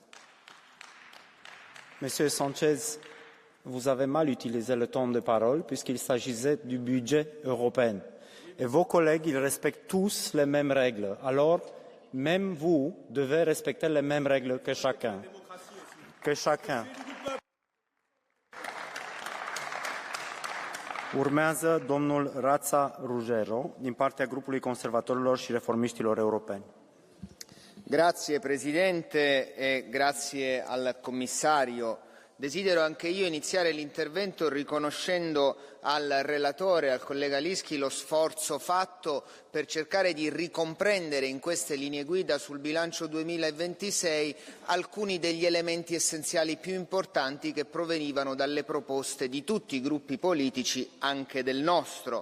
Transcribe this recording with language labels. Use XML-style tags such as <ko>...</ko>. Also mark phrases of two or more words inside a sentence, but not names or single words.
<fr>Monsieur Sanchez, vous avez mal utilisé le temps de parole puisqu'il s'agissait du budget européen. Et vos collègues, ils respectent tous les mêmes règles. Alors, même vous devez respecter les mêmes règles que chacun.</fr> <ro>Urmează domnul Rața Rugero din partea grupului conservatorilor și reformiștilor europeni.</ro> <it>Grazie Presidente e grazie al Commissario. Desidero anche io iniziare l'intervento riconoscendo al relatore, al collega Lischi, lo sforzo fatto per cercare di ricomprendere in queste linee guida sul bilancio 2026 alcuni degli elementi essenziali più importanti che provenivano dalle proposte di tutti i gruppi politici, anche del nostro.</it>